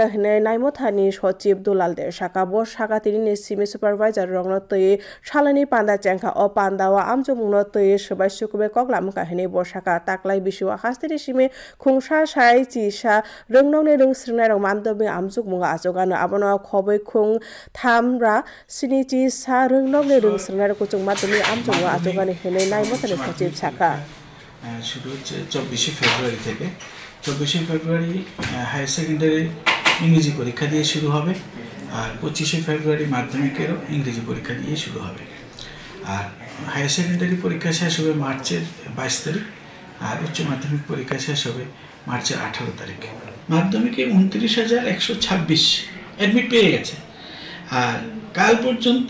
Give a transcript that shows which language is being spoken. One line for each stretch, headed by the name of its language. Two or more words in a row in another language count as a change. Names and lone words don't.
Kok Borok: हने नाइमो थानि सचिब दुलाल दे साका बो साका तिनि सिमि सुपारभाइजार रंनो तै सालानि पान्दा चेंखा अ पान्दावा आमजुग मुंनो तै सबाय सुकुबे कगलाम काहिनि बो साका ताक्लाइ बिसुवा हास्तिनि सिमि खुंसा साइ चिसा रोंनावनि रोंस्रिंनाय रं माध्यमिक आमजुग मुंगा आजगानो आबनो खबै खुं थामरा सिनिचि सा रोंनावनि रोंस्रिंनाय कुचुग माध्यमिक आमजुग मुंगा आजगानो हेने नाइमो थानि सचिब साका
Bangla: শুরু হচ্ছে 24 ফেব্রুয়ারি থেকে 24 ফেব্রুয়ারি
English: higher secondary
Bangla: ইংরেজি পরীক্ষা দিয়ে শুরু হবে আর 25 ফেব্রুয়ারি মাধ্যমিকেরও ইংরেজি পরীক্ষা দিয়ে শুরু হবে আর
English: higher secondary
Bangla: পরীক্ষা শেষ হবে মার্চের 22 তারিখ আর উচ্চ মাধ্যমিক পরীক্ষা শেষ হবে মার্চের 18 তারিখ মাধ্যমিকে 29126 অ্যাডমিট পেয়ে গেছে আর কাল পর্যন্ত